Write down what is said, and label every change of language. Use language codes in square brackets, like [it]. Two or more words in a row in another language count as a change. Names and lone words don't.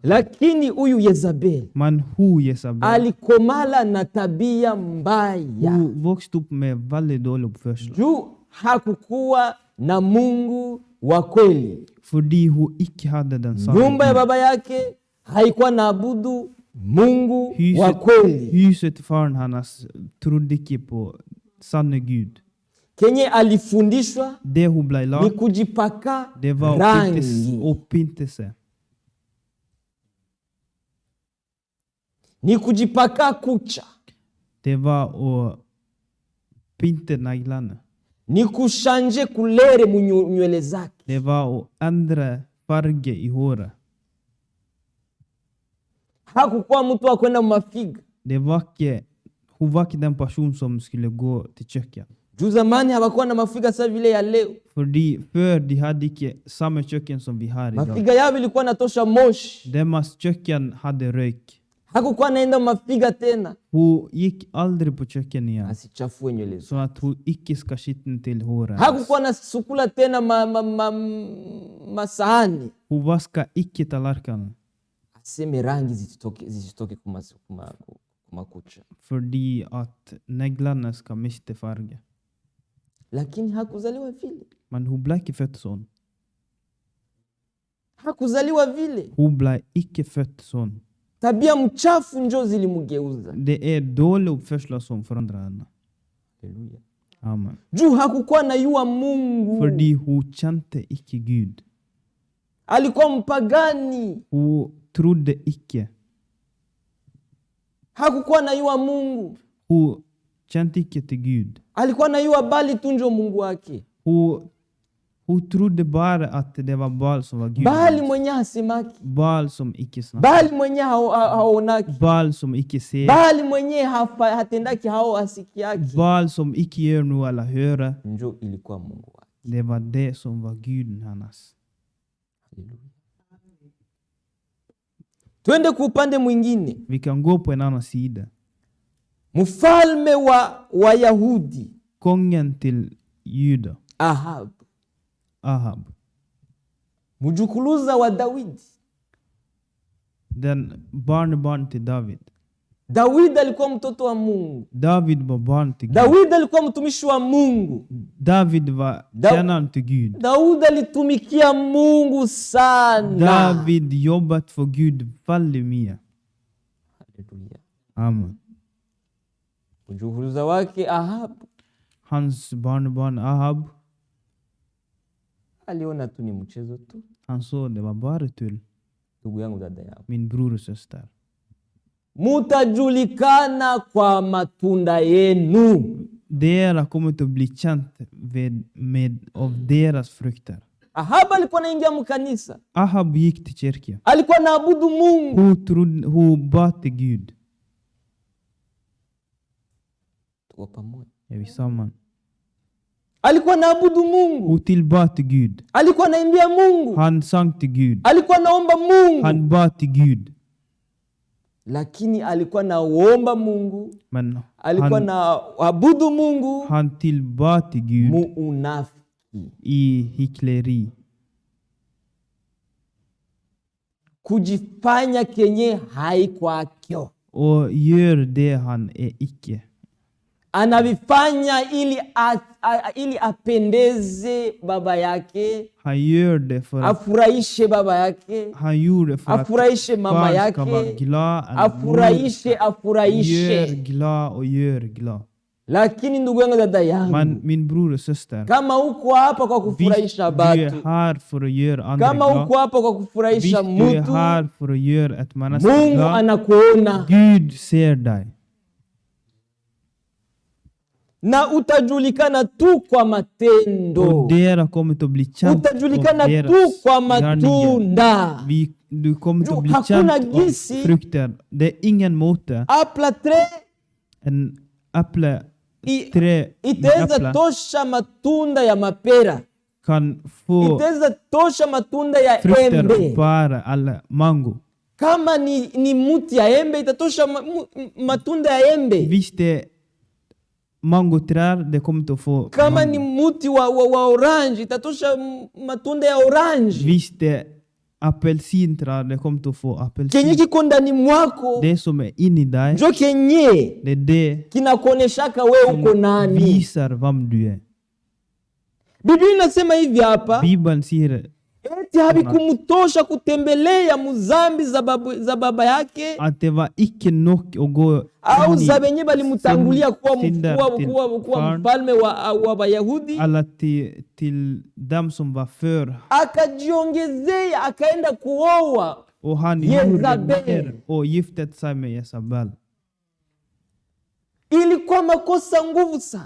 [sw] Lakini huyu Yezabeli [sv] Men hon, Jezabel, [sw] alikomala na tabia mbaya, [sv] hon växte upp med väldigt dålig uppförsel. [sw] juu hakukuwa na Mungu wa kweli. [sv] Fordi hon icke hade den sanna [sw] Nyumba ya [sv] Gud. [sw] baba yake haikuwa naabudu Mungu wa kweli. [sv] Huset faren hennes trodde icke på sanna Gud. [sw] Kenye alifundishwa [sv] Det hon blev [sw] ni [sv] lagd, [sw] kujipaka [sv] det var [sw] rangi, [sv] att pynta sig. [sw] ni kujipaka kucha, [sv] Det var att pynta naglarna. [sw] ni kushanje kulere nywele zake. [sv] Det var att ändra färg i håret. [sw] Hakukuwa mtu wa kwenda mafiga. [sv] Det var inte, hon var inte den person som skulle gå till köket. [sw] Juu zamani hawakuwa na mafiga sasa vile ya leo. [sv] Fordi för de hade inte samma köken som vi har idag. [sw] Mafiga yao ilikuwa natosha moshi, [sv] Deras köken hade rök. [sw] Hakukuwa anaenda mafiga tena [sv] Hun gick aldrig på köken igen. [sw] asichafue nywele [sv] Så att hon icke ska skitten till håret. [sw] hakukuwa anasukula tena masahani [sv] Hon vaskar icke tallerkenen. [sw] aseme rangi zisitoke kumakucha. [sv] Fordi att neglarna ska miste farge. [sw] Lakini hakuzaliwa vile, [sv] Men hon blev icke [no] født sånn. [sw] hakuzaliwa vile. [sv] Hon blev icke [no] født sånn. [sw] Tabia mchafu njo zilimugeuza. [sv] Det är dålig uppförsel som förändrar henne. [sw] Haleluya. Amen. Juu hakukuwa na yua Mungu, [sv] Fordi hon kände icke Gud. [sw] alikuwa mpagani. [sv] Hon trodde icke. [sw] Hakukuwa na yua Mungu, [sv] Hon kände icke till Gud. [sw] alikuwa na yua Bali tu njo Mungu wake. [sv] Hon trodde bara att det var Baal som var Gud. [sw] Bali mwenye hasemaki, [sv] Baal som icke snackar. [sw] Bali mwenye haonaki, [sv] Baal som icke ser. [sw] Bali mwenye hatendaki hao asikiaki, [sv] Baal som icke gör något eller höra. [sw] njo ilikuwa Mungu wake. [sv] Det var det som var Guden hennes. [sw] Haleluya. Twende kwa upande mwingine. [sv] Vi kan gå på en annan sida. [sw] Mfalme wa Wayahudi [sv] Kungen till Juda, [sw] Ahab, [sv] Ahab. [sw] mjukuluza wa Dawidi. [sv] Den barnbarn till David. [sw] Dawidi alikuwa mtoto wa Mungu. [sv] David var barn till Gud. [sw] Dawidi alikuwa mtumishi wa Mungu. [sv] David var tjänaren till Gud. [sw] Dawidi alitumikia Mungu sana. [sv] David jobbat för Gud väldigt mycket. [sw] Haleluya. Amen. Mjukuluza wake Ahab [sv] Hans barnbarn Ahab, [sw] aliona tu ni mchezo tu. [sv] han såg det var bara tull. [sw] Ndugu yangu, dada yangu, [sv] Min bror och syster. [sw] mutajulikana kwa matunda yenu. [sv] Dera kommer att bli känt av deras frukter. [sw] Ahab alikuwa anaingia mkanisa, [sv] Ahab gick till kyrkan. [sw] alikuwa anaabudu Mungu. [sv] Hon bad till Gud. [sw] Tuko pamoja. [sv] Är vi samman? [sw] Alikuwa anaabudu Mungu, [sv] Hon tillbad till Gud. [sw] alikuwa anaimbia Mungu, [sv] Han sang till Gud. [sw] alikuwa anaomba Mungu, [sv] Han bad till Gud. [sw] lakini alikuwa anaomba Mungu, [sv] Men [sw] alikuwa anaabudu Mungu [sv] han tillbad till Gud [sw] muunafiki, [sv] i hyckleri. [sw] kujifanya kenye haikwakyo. [sv] Och gör det han är icke. [sw] Anavifanya ili apendeze baba yake, [sv] Han gör det för att [sw] afurahishe baba yake, [sv] han gjorde för att [sw] afurahishe mama [sv] barn ska vara [sw] yake, [sv] glad. [sw] afurahishe. [sv] Gör glad och gör glad. [sw] Lakini ndugu yangu, dada yangu, [sv] Men min bror och syster, [sw] kama uko hapa kwa [sv] visst [sw] kufurahisha [sv] du är [sw] batu, [sv] här för att göra andra [sw] kama [sv] glad. [sw] uko hapa kwa [sv] Visst [sw] kufurahisha [sv] du är [sw] mtu, [sv] här för att göra ett människa [sw] Mungu [sv] glad. [sw] anakuona [sv] Gud ser dig. [sw] na utajulikana tu kwa matendo, [sv] Och dera kommer att bli känt av [sw] utajulikana tu [sv] deras [sw] kwa [sv] gärningar. [sw] matunda. [sv] Du kommer att bli [sw] Hakuna [sv] känt av [sw] gisi. [sv] frukter. Det är ingen måte. Apla tre En äpple, [sw] i- [sv] trä [sw] itaweza [sv] äpple [sw] tosha matunda ya mapera, [sv] kan få [sw] itaweza tosha matunda ya [sv] frukter [sw] embe. [sv] bara eller mango. [sw] Kama ni muti ya embe, itatosha matunda ya embe. [sv] Visst det mangoträd, det kommer att få [sw] Kama [sv] mango. [sw] ni muti wa orange, itatosha matunda ya orange. [sv] Visst det apelsinträd, det kommer att få [sw] Kenye [sv] apelsin. [sw] kiko ndani mwako [sv] Det som är in i dig, [sw] njo kenye [sv] det är det [sw] kinakuoneshaka we uko [sv] som [sw] nani. [sv] visar vem du är. [sw] Biblia inasema hivi hapa, [sv] Bibeln säger [sw] eti havikumtosha kutembelea muzambi za baba yake [sv] att det var icke nog att gå [sw] au [sv] in i [sw] za benye balimtangulia kuwa [sv] synder [sw] mfalme wa Wayahudi, [sv] alla till dem som var för. [sw] akajiongezea akaenda kuoa [sv] Och han [sw] Jezabel. [sv] gjorde mer och giftet sig med Jezabel. [sw] Ilikuwa makosa nguvu sana,